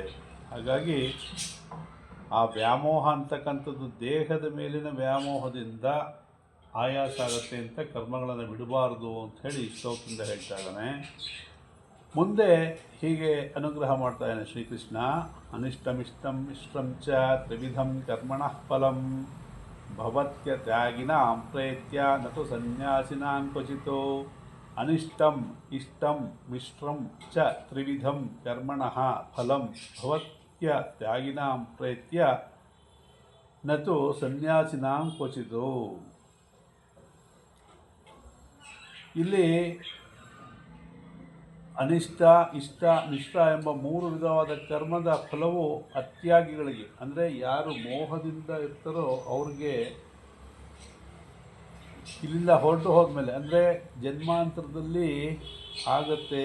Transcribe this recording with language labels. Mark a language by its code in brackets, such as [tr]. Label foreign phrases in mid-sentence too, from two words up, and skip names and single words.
[kn] ಹಾಗಾಗಿ ಆ ವ್ಯಾಮೋಹ ಅಂತಕ್ಕಂಥದ್ದು ದೇಹದ ಮೇಲಿನ ವ್ಯಾಮೋಹದಿಂದ ಆಯಾಸ ಆಗುತ್ತೆ ಅಂತ ಕರ್ಮಗಳನ್ನು ಬಿಡಬಾರ್ದು ಅಂಥೇಳಿ ಶ್ಲೋಕದಿಂದ ಹೇಳ್ತಾ ಇದ್ದಾನೆ. ಮುಂದೆ ಹೀಗೆ ಅನುಗ್ರಹ ಮಾಡ್ತಾ ಇದ್ದಾನೆ ಶ್ರೀಕೃಷ್ಣ. [sa] ಅನಿಷ್ಟಮಿಷ್ಟಂ ಮಿಶ್ರಂ ಚ ತ್ರಿವಿಧಂ ಕರ್ಮಣಃ ಫಲಂ ಭವತ್ಯ ತ್ಯಾಗಿನಾಂ ಪ್ರೇತ್ಯ ನತು ಸನ್ಯಾಸಿನಾಂ ಕ್ವಚಿತೋ. ಅನಿಷ್ಟಂ ಇಷ್ಟಂ ಮಿಶ್ರಂ ಚ ತ್ರಿವಿಧಂ ಕರ್ಮಣಃ ಫಲಂ ಭವತ್ಯ ತ್ಯಾಗಿನಾಂ ಪ್ರೇತ್ಯ ನತು ಸನ್ಯಾಸಿನಾಂ ಕ್ವಚಿತೋ. [kn] ಇಲ್ಲಿ ಅನಿಷ್ಟ, ಇಷ್ಟ, ಮಿಶ್ರ ಎಂಬ 3 ವಿಧವಾದ ಕರ್ಮದ ಫಲವು ಅತ್ಯಾಗಿಗಳಿಗೆ, ಅಂದರೆ ಯಾರು ಮೋಹದಿಂದ ಇರ್ತಾರೋ ಅವ್ರಿಗೆ ಇಲ್ಲಿಂದ ಹೊರಟು ಹೋದ್ಮೇಲೆ ಅಂದರೆ ಜನ್ಮಾಂತರದಲ್ಲಿ ಆಗುತ್ತೆ.